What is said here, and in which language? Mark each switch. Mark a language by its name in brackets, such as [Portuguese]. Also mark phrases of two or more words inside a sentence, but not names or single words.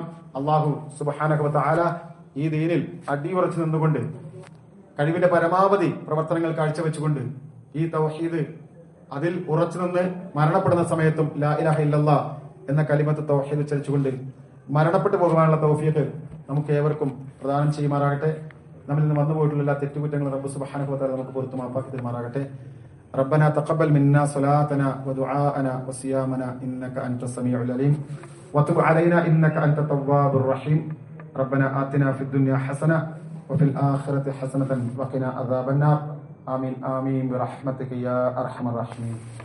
[Arabic] الله سبحانه وتعالى [Malayalam] ഈ ദീനിൽ അടിയുറച്ചു നിന്നുകൊണ്ട് കഴിവിന്റെ പരമാവധി പ്രവർത്തനങ്ങൾ കാഴ്ചവെച്ചുകൊണ്ട് ഈ തൗഹീദ് അതിൽ ഉറച്ചു നിന്ന് മരണപ്പെടുന്ന സമയത്തും [Arabic] لا إله إلا الله [Malayalam] എന്ന [Arabic] كلمة التوحيد [Malayalam] ഉച്ചരിച്ചുകൊണ്ട് മരണപ്പെട്ടു പോകാനുള്ള തൗഫീഖ് നമുക്ക് ഏവർക്കും പ്രദാനം ചെയ്യുമാറാകട്ടെ. നമ്മിൽ നിന്ന് വന്നുപോയിട്ടുള്ള എല്ലാ തെറ്റുകുറ്റങ്ങളും [Arabic] رب سبحانه وتعالى [Malayalam] നമുക്ക് പുറത്തു മാപ്പാക്കി തരുമാറാകട്ടെ. [Arabic] ربنا تقبل منا صلاتنا ودعاءنا وصيامنا إنك أنت السميع العليم وتب علينا إنك أنت التواب الرحيم. ربنا آتنا في الدنيا حسنة وفي الآخرة حسنة وقنا عذاب النار. آمين آمين برحمتك يا أرحم الراحمين.